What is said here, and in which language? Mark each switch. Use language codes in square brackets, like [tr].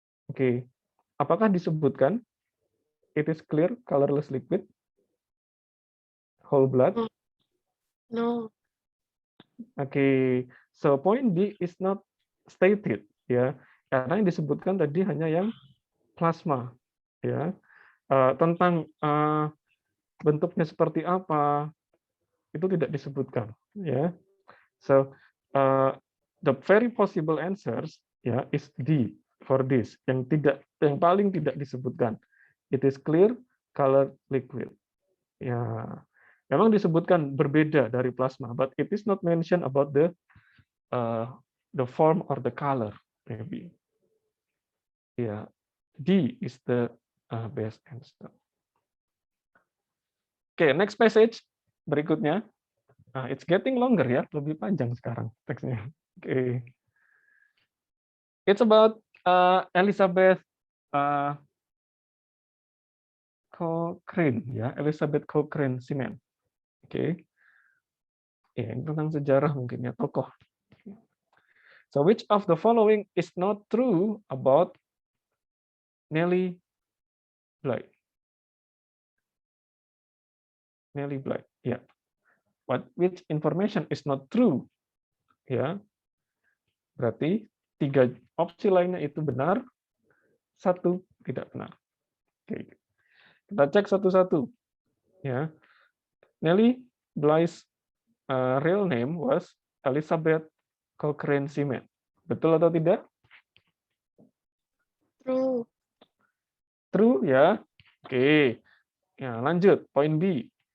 [en] Oke. [id] Apakah disebutkan [en] it is clear colorless liquid? Whole blood? No. Oke. So point D is not stated ya. [id] Karena yang disebutkan tadi hanya yang plasma ya. Tentang bentuknya seperti apa itu tidak disebutkan ya. [en] So the very possible answers ya is D for this, [id] yang paling tidak disebutkan. [en] It is clear color liquid. Ya, [id] memang disebutkan berbeda dari plasma, [en] but it is not mentioned about the form or the color maybe. Ya, D is the best answer. [id] Oke, [en] next passage [id] berikutnya. [en] It's getting longer [id] ya, lebih panjang sekarang teksnya. Oke. [en] It's about Elizabeth Cochrane ya, Elizabeth Cochrane Seaman. Oke. [id] Ya, ini tentang sejarah mungkin ya, tokoh. [en] So which of the following is not true about Nellie Bly? Nellie Bly, ya. Which information is not true? Ya. [id] Berarti 3 opsi lainnya itu benar, 1 tidak benar. Oke. Kita cek satu-satu. Ya. [en] Nellie Bly's real name was Elizabeth Cochrane Seaman. [id] Betul atau tidak? [en] True. [id] True ya. Oke. Ya, lanjut. Poin B.